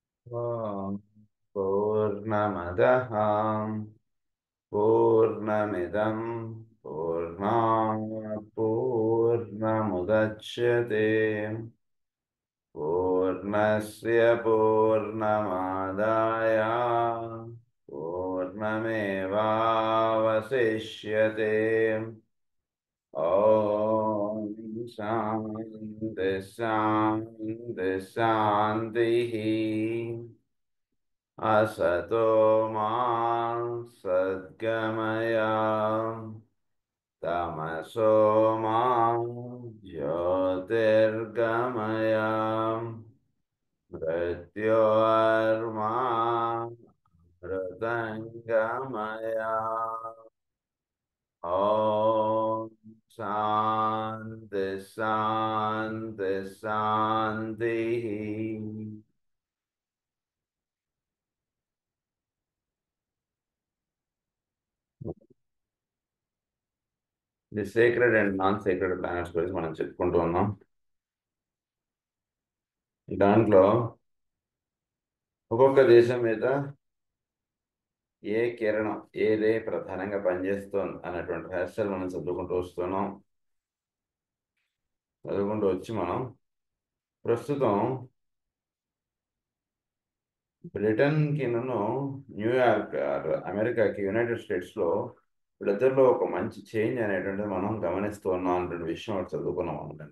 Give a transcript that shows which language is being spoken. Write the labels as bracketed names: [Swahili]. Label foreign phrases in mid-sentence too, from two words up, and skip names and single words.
[Sanskrit] ఓం పూర్ణమదః పూర్ణమిదం పూర్ణాత్ పూర్ణముదచ్యతే పూర్ణస్య పూర్ణమాదాయ పూర్ణమేవావశిష్యతే. ఓం శాంతి శాంతి శాంతిః. असतो मा सद्गमय तमसो मा ज्योतिर्गमय मृत्योर्मा मृतङ्गमय. ॐ शान्ति शान्ति शान्तिः. [English] the sacred and non sacred planets [Telugu] గురించి మనం చెప్పుకుంటూ ఉన్నాం. దాంట్లో ఒక్కొక్క దేశం మీద ఏ కిరణం [English] a ray [Telugu] ప్రధానంగా పనిచేస్తుంది అన్నటువంటి రహస్యాలు మనం చదువుకుంటూ వచ్చి మనం ప్రస్తుతం బ్రిటన్కి న్యూయార్క్ అమెరికాకి యునైటెడ్ స్టేట్స్లో వీళ్ళిద్దరిలో ఒక మంచి చేంజ్ అనేటువంటిది మనం గమనిస్తూ ఉన్నాం అనే విషయం ఒకటి చదువుకున్నాం అనుకున్నా.